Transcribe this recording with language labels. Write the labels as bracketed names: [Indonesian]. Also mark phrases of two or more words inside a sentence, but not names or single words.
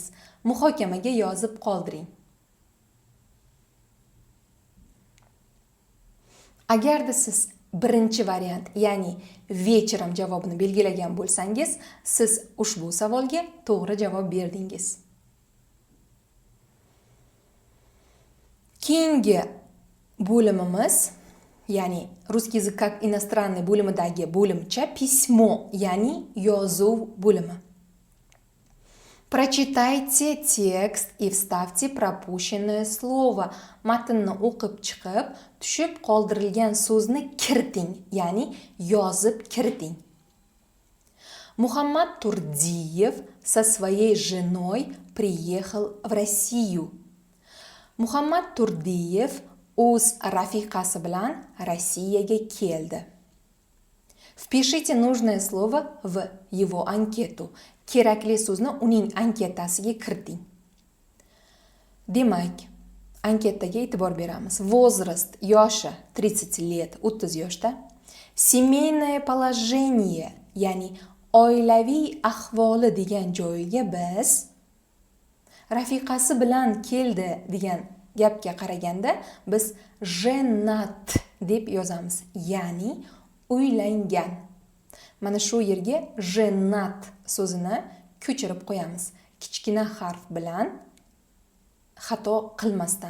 [Uzbek] Muhokamaga yozib qoldiring. Agarda siz birinchi variant, ya'ni вечером javobini belgilagan bo'lsangiz, siz ushbu savolga to'g'ri javob berdingiz. Keyingi bo'limimiz, ya'ni [Russian] русский язык как иностранный [Uzbek] bo'limidagi bo'limcha письмо, ya'ni yozuv bo'limi. [Russian] Прочитайте текст и вставьте пропущенное слово. [Uzbek] Matnni o'qib chiqib, tushib qoldirilgan so'zni kiriting, ya'ni yozib kiriting. [Russian] Muhammad Turdiyev со своей женой приехал в Россию. [Uzbek] Muhammad Turdiyev o'z rafiqasi bilan Rossiyaga keldi. [Russian] Впишите нужное слово в его анкету. [Uzbek] Kerakli so'zni uning anketasiga kiriting. Demak, anketaga e'tibor beramiz. [Russian] Возраст, yoshi 30 лет, 30 yoshda. Семейное положение, [Uzbek] ya'ni oilaviy ahvoli degan joyiga biz rafiqasi bilan keldi degan gapga qaraganda biz женат deb yozamiz, ya'ni uylangan. Mana shu yerga женат so'zini ko'chirib qo'yamiz, kichkina harf bilan xato qilmasdan.